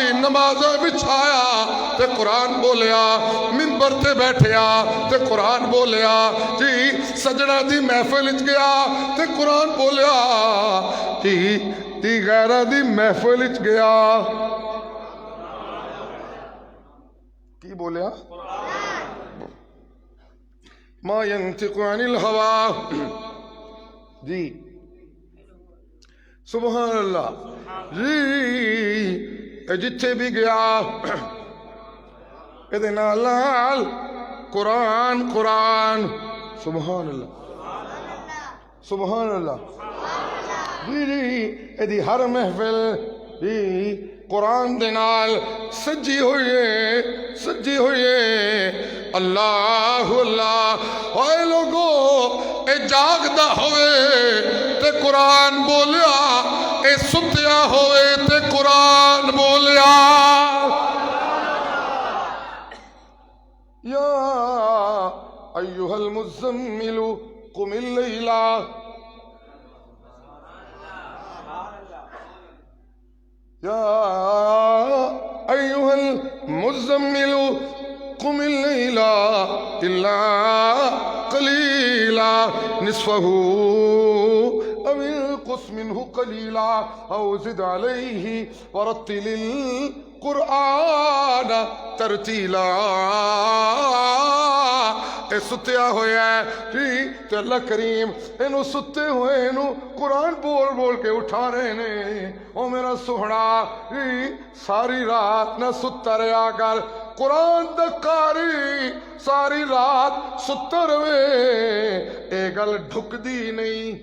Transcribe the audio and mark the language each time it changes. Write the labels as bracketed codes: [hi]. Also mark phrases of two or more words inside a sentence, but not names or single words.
[pa] نمازاں بچھایا تے قرآن بولیا، منبر تے بیٹھیا تے قرآن بولیا جی. سجنا دی محفل چ گیا تے قرآن بولیا جی. دی غیرا دی محفل چ گیا، کی بولیا? [ar] ما ينطق عن الهوى जी। سبحان الله जी। [pa] جتھے بھی گیا ایہدے نال قرآن قرآن. [ar] سبحان الله سبحان الله जी जी। [pa] ایہدی ہر محفل جی قرآن دے نال سجی ہوئی ہے، سجی ہوئی ہے. [ar] الله الله. [pa] اوئے لوگو، اے جاگدا ہووے تے قرآن بولیا، اے ستیا ہووے تے قرآن بولیا. [ar] يا أيها المزمل قم الليل يا أيها المزمل قم الليل إلا قليلا نصفه أو انقص منه قليلا أو زد عليه ورتل القرآن ترتيلا. [pa] اے ستیا ہویا جی تے اللہ کریم اینوں ستے ہوئے اینوں قرآن بول بول کے اٹھا رہے نے. او میرا سوہنا جی، ساری رات نہ ستا رہا کر، قرآن دا قاری ساری رات ستا رہوے، اے گل ڈھکدی نہیں.